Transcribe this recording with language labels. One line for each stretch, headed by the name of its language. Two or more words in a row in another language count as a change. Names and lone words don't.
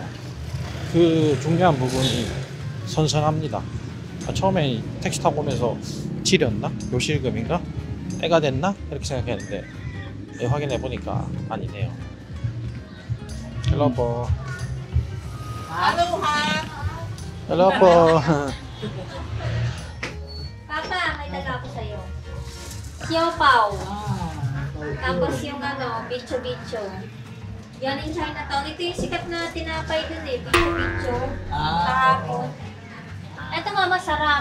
Korean: 그 중요한 부분이 선선합니다. 처음에 택시 타고 오면서 지렸나? 요실금인가? 애가 됐나? 이렇게 생각했는데 확인해 보니까 아니네요. 헬로버. 헬로버.
Filipino: Papa, may dala ako sa'yo. Siopaw. Tapos yung bicho-bicho. Yan in Chinatown. Ito yung sikat na tinapay dun eh. Bicho-bicho. Kahapon. Ito nga masarap.